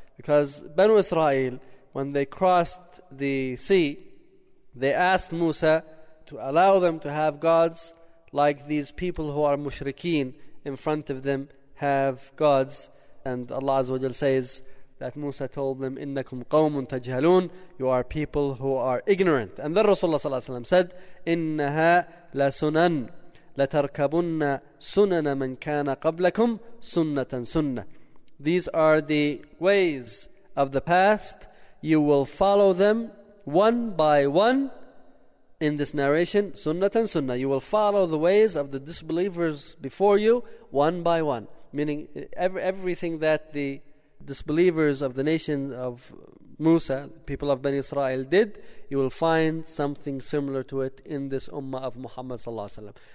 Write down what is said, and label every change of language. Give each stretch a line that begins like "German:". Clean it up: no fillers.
English: Because Banu Israel, when they crossed the sea, they asked Musa to allow them to have gods like these people who are mushrikeen in front of them have gods. And Allah Azza wa Jal says that Musa told them,
Arabic: إِنَّكُمْ قَوْمٌ تَجْهَلُونَ.
English: You are people who are ignorant. And then Rasulullah sallallahu alayhi wa sallam said,
Arabic: إِنَّهَا لَسُنَنْ لَتَرْكَبُنَّ سُنَنَ مَنْ كَانَ قَبْلَكُمْ سُنَّةً سُنَّةً.
English: These are the ways of the past. You will follow them one by one, in this narration, sunnatan sunnah. You will follow the ways of the disbelievers before you, one by one. Meaning, everything that the disbelievers of the nation of Musa, people of Bani Israel, did, you will find something similar to it in this ummah of Muhammad sallallahu alaihi wasallam.